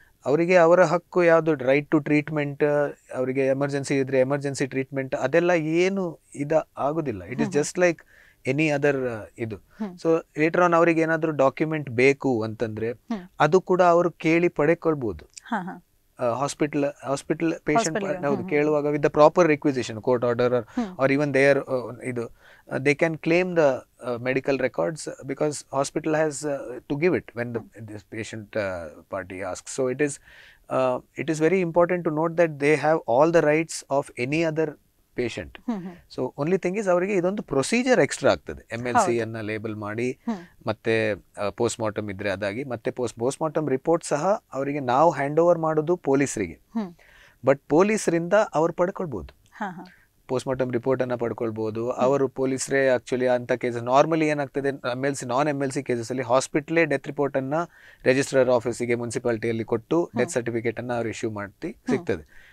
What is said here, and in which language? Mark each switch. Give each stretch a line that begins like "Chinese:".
Kannada: ಅವರಿಗೆ ಅವರ ಹಕ್ಕು ಯಾವುದು, ರೈಟ್ ಟು ಟ್ರೀಟ್ಮೆಂಟ್, ಅವರಿಗೆ ಎಮರ್ಜೆನ್ಸಿ ಇದ್ರೆ ಎಮರ್ಜೆನ್ಸಿ ಟ್ರೀಟ್ಮೆಂಟ್, ಅದೆಲ್ಲ ಏನು ಆಗುದಿಲ್ಲ.
English: it is just like any other
Kannada: ಇದು. ಸೊ ಲೇಟರ್ ಆನ್ ಅವರಿಗೆ ಏನಾದರೂ ಡಾಕ್ಯುಮೆಂಟ್ ಬೇಕು ಅಂತಂದ್ರೆ ಅದು ಕೂಡ ಅವರು ಕೇಳಿ ಪಡೆಕೊಳ್ಬಹುದು.
English: Hospital patient ಕೇಳುವಾಗ with the proper requisition, court order or even there ಇದು they can claim the medical records because hospital has to give it when this patient party asks. So it is very important to note that they have all the rights of any other patient. So only thing is
Kannada: ಅವರಿಗೆ ಇದೊಂದು procedure extra ಆಗ್ತದೆ. MLC ಅನ್ನ label ಮಾಡಿ ಮತ್ತೆ post mortem ಇದ್ರೆ ಅದಾಗಿ ಮತ್ತೆ post mortem report ಸಹ ಅವರಿಗೆ ನಾವು ಹ್ಯಾಂಡ್ ಓವರ್ ಮಾಡೋದು ಪೊಲೀಸರಿಗೆ, ಬಟ್ ಪೊಲೀಸರಿಂದ ಅವ್ರು ಪಡ್ಕೊಳ್ಬಹುದು. ಪೋಸ್ಟ್ ಮಾರ್ಟಮ್ ರಿಪೋರ್ಟ್ ಅನ್ನ ಪಡ್ಕೊಳ್ಬಹುದು ಅವರು ಪೊಲೀಸರೇ. ಆಕ್ಚುಲಿ ಅಂತ ಕೇಸಸ್ ನಾರ್ಮಲಿ ಏನಾಗ್ತದೆ, ನಾನ್ MLC ಕೇಸಸ್ ಅಲ್ಲಿ ಹಾಸ್ಪಿಟಲೇ ಡೆತ್ ರಿಪೋರ್ಟ್ ಅನ್ನ ರಿಜಿಸ್ಟ್ರಾರ್ ಆಫೀಸಿಗೆ ಮುನ್ಸಿಪಾಲಿಟಿಯಲ್ಲಿ ಕೊಟ್ಟು ಡೆತ್ ಸರ್ಟಿಫಿಕೇಟ್ ಅನ್ನ ಅವ್ರು ಇಶ್ಯೂ ಮಾಡಿ ಸಿಗ್ತದೆ.